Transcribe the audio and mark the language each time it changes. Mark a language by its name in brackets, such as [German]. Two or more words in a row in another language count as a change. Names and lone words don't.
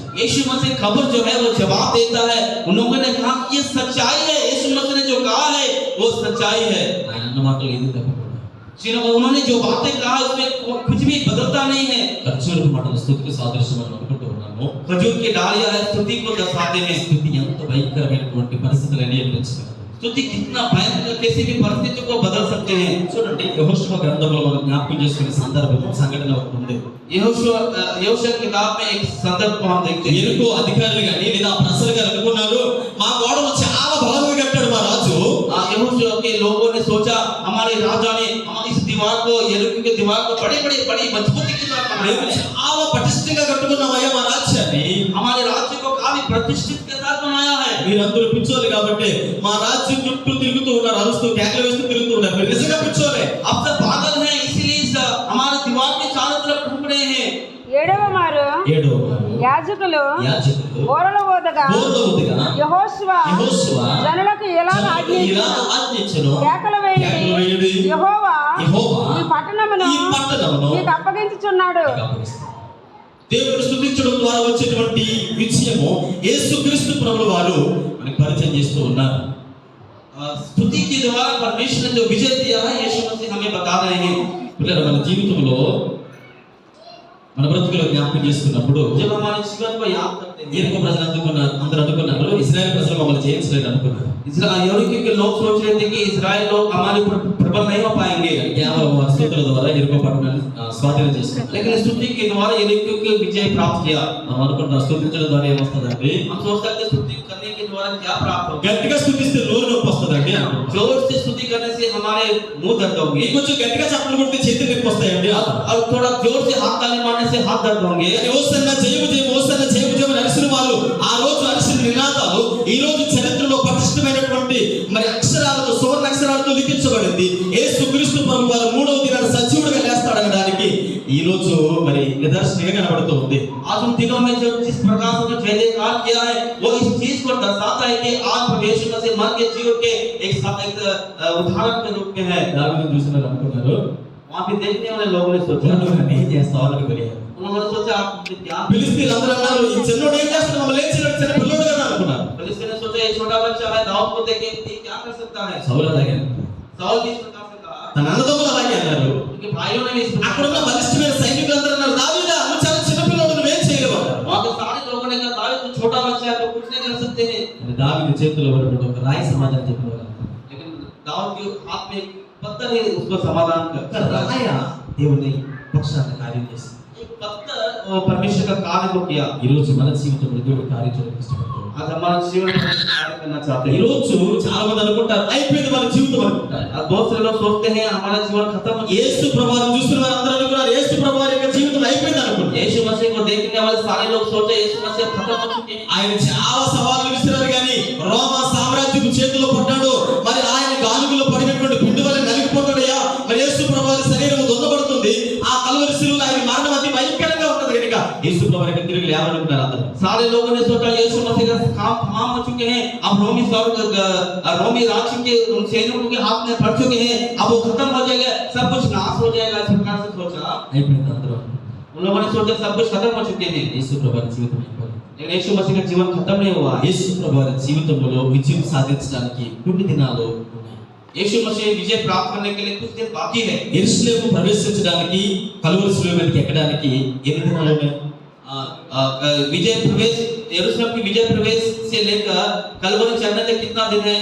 [Hindi] यीशु मसीह खबर जो है वो जवाब देता है। उन लोगों ने कहा ये सच्चाई है, यीशु मसीह ने जो कहा है वो सच्चाई है। [Telugu] ఆయన అన్న మాటలు ఏది తప్పకుండా [Hindi] उन्होंने जो बातें कहा उसमें कुछ भी बदलता नहीं है। [Telugu] ఖర్జూరపు మాటలు స్తుతికి సాదృశ్యం అని అనుకుంటూ ఉన్నాము. [Hindi] खजूर की डालियां है स्तुति को दर्शाते हैं। [Telugu] స్తుతి ఎంత భయంకరమైనటువంటి పరిస్థితులను నియంత్రించగలదు. [Hindi] स्तुति कितना भयंकर किसी भी परिस्थिति को बदल सकते हैं। [Telugu] చూడండి యెహోషువ గ్రంథంలో మనం జ్ఞాపకం చేసుకునే సంఘటన ఒకటి ఉంది. [Hindi] यहोशू किताब में एक संदर्भ को हम देखते हैं। [Telugu] ఎరుకో అధికారులు గాని లేదా ప్రజలు గాని అనుకున్నారు మా గోడలు చాలా బలంగా కట్టాడు మా రాజు. [Hindi] यहोशू के लोगों ने सोचा हमारे राजा ने इस दीवार को, यरीको की दीवार को बड़ी मजबूती के साथ बनाया है। [Telugu] చాలా పటిష్టంగా కట్టుకున్నామయ్యా మా రాజ్యాన్ని. [Hindi] हमारे राज्य को काफी प्रतिष्ठित के साथ बनाया है। [Telugu] మీరందరూ పిచ్చోలు కాబట్టి మా రాజ్యం చుట్టూ తిరుగుతూ ఉన్నారు, అరుస్తూ కేకలు వేస్తూ తిరుగుతూ ఉన్నారు. మీరు నిజంగా పిచ్చోలే. [Hindi] अब सब पागल हैं, इसीलिए हमारे दीवार के चारों तरफ घूम रहे हैं। [Telugu] ఏడవ మారు యాజకులు బోరలు ఊదగా యెహోషువ జనులకు ఇలా ఆజ్ఞించెను, కేకలు వేయుడి, యెహోవా ఈ పట్టణమును నీకు అప్పగించుచున్నాడు. దేవుని స్తుతించడం ద్వారా వచ్చేటువంటి విజయము యేసుక్రీస్తు ప్రభువు వారు మనకు పరిచయం చేస్తూ ఉన్నారు. [Hindi] स्तुति के द्वारा परमेश्वर ने जो विजय दिया है यीशु मसीह हमें बता रहे हैं। [Telugu] పిల్లలు మన జీవితంలో మన బ్రతుకులో జ్ఞాపకం చేసుకున్నప్పుడు [Hindi] जब हमारे जीवन को याद करते हैं, [Telugu] ఎరుకో ప్రజలు అందరూ అనుకున్నారు ఇశ్రాయేల్ ప్రజలు మమ్మల్ని జయించలేదు అనుకున్నారు. [Hindi] यरीको के लोग सोच रहे थे कि इस्राएल लोग हमारे ऊपर प्रबल नहीं हो पाएंगे, [Telugu] కేవలం వారి స్తుతుల ద్వారా ఎరుకో పట్టణాన్ని స్వాధీనం చేసుకున్నారు. [Hindi] लेकिन स्तुति के द्वारा यरीको के विजय प्राप्त किया। [Telugu] మనం అనుకుంటాం స్తుతించడం ద్వారా ఏమొస్తుందండి? [Hindi] हम सोच सकते हैं स्तुति करने के द्वारा क्या प्राप्त होगा। [Telugu] గట్టిగా స్తుతిస్తే నోరు నొప్పి వస్తుందండి. [Hindi] जोर से स्तुति करने से हमारे मुंह दर्द होंगे, [Telugu] కొంచెం గట్టిగా చప్పట్లు కొడితే చేతులు నొప్పి వస్తాయండి. [Hindi] और थोड़ा जोर से हाथ ताली मारने से हाथ दर्द होंगे। [Telugu] ఓసన్న జయము జయము ఓసన్న జయము జయము అరిసిన వాళ్ళు ఆ రోజు అరిసిన నినాదాలు ఈ రోజు చరిత్రలో పటిష్టమైనటువంటి మరి అక్షరాలతో సువర్ణ అక్షరాలతో లిఖించబడింది. యేసుక్రీస్తు ప్రభువు వారు మూడవ దినాన సజీవుడిగా లేస్తాడనడానికి ఈ రోజు మరి నిదర్శనంగా కనబడుతూ ఉంది. [Hindi] आज उन दिनों में जो जिस प्रकार से जय जयकार किया है वो इस चीज को दर्शाता है कि आज यीशु मसीह मर के जीव के एक उदाहरण के रूप में है। [Telugu] దావీదుని చూసిన వాళ్ళు అనుకున్నారు [Hindi] वहां पे देखने वाले लोगों ने सोचा, [Telugu] నువ్వు ఏం చేస్తావు అని అడిగారు. [Hindi] उन्होंने सोचा आप क्या, [Telugu] ఫిలిష్తీయులు అందరూ అన్నారు ఈ చిన్నోడు ఏం చేస్తాడు మమ్మల్ని లేచినాడు చిన్న పిల్లోడు కదా అనుకున్నారు. [Hindi] फिलिस्तीन ने सोचा ये छोटा बच्चा है, दाऊद को देख के ये क्या कर सकता है। [Telugu] సౌలు అలాగే [Hindi] साउल भी इस प्रकार से कहा, [Telugu] తన అన్నదమ్ములు అలాగే అన్నారు. [Hindi] क्योंकि भाइयों ने भी इस [Telugu] అక్కడ [Hindi] प्रकार, [Telugu] ఉన్న బలిష్టమైన సైనికులు అందరూ అన్నారు దావీదా నువ్వు చాలా చిన్న పిల్లోడు నువ్వేం చేయలేవు. [Hindi] वहां के सारे लोगों ने कहा दाऊद तो छोटा बच्चा है तो कुछ नहीं कर सकते हैं। [Telugu] దావీదు చేతిలో ఉన్నటువంటి ఒక రాయి సమాధానం చెప్పినవారు. [Hindi] लेकिन दाऊद के हाथ में एक पत्थर है उसको समाधान कर, [Telugu] రాయ దేవుని పక్షాన కార్యం చేసింది. [Hindi] एक पत्थर वो परमेश्वर का कार्य को किया। [Telugu] ఈ రోజు మన జీవితంలో దేవుడు కార్యం చేయడానికి ఇష్టపడుతున్నాడు. [Hindi] आज हमारे जीवन में कार्य करना चाहते [Telugu] ఈ [Hindi] हैं। [Telugu] రోజు చాలా మంది అనుకుంటారు అయిపోయింది మన జీవితం అనుకుంటారు. [Hindi] बहुत से लोग सोचते हैं हमारा जीवन खत्म हो गया। [Telugu] యేసు ప్రభువుని చూస్తున్న వారందరూ అనుకున్నారు యేసు ప్రభువు యొక్క జీవితం అయిపోయింది అనుకుంటారు. [Hindi] यीशु मसीह को देखने वाले सारे लोग सोचे यीशु मसीह खत्म हो चुके हैं। [Telugu] ఆయన చాలా సవాళ్లు విసిరారు కానీ రోమా సామ్రాజ్యపు చేతిలో పడ్డాడు. మరి ఆయన గాలుగులో పడినటువంటి పిండి వల్ల నలిగిపోతాడయ్యా. మరి యేసు ప్రభువు శరీరం దొందబడుతుంది. ఆ కలువరి శిలువలో ఆయన మరణం అతి భయంకరంగా ఉంటది కనుక యేసు ప్రభువు తిరిగి లేవాలనుకున్నారు అందరూ. [Hindi] सारे लोगों ने सोचा यीशु मसीह का काम तमाम हो चुके हैं, अब रोमी राज्य के उन सैनिकों के हाथ में पड़ चुके हैं, अब वो खत्म हो जाएगा, सब कुछ नाश हो जाएगा, इस प्रकार से सोचा। [Telugu] అయిపోయింది అందరూ [Hindi] उन लोगों ने सोचा सब कुछ खत्म हो चुके हैं, [Telugu] యేసు ప్రభువారి జీవితం అయిపోయింది. [Hindi] लेकिन यीशु मसीह का जीवन खत्म नहीं हुआ। [Telugu] యేసు ప్రభువారి జీవితంలో విజయం సాధించడానికి కొన్ని దినాలు ఉన్నాయి. [Hindi] यीशु मसीह विजय प्राप्त करने के लिए कुछ दिन बाकी है। [Telugu] యెరూషలేము ప్రవేశించడానికి కలువరి శిలువ మీదకి ఎక్కడానికి ఎన్ని దినాలు ఉన్నాయి? [Hindi] विजय प्रवेश, यरूशलेम की विजय प्रवेश से लेकर कलवरी चढ़ने तक कितना दिन है?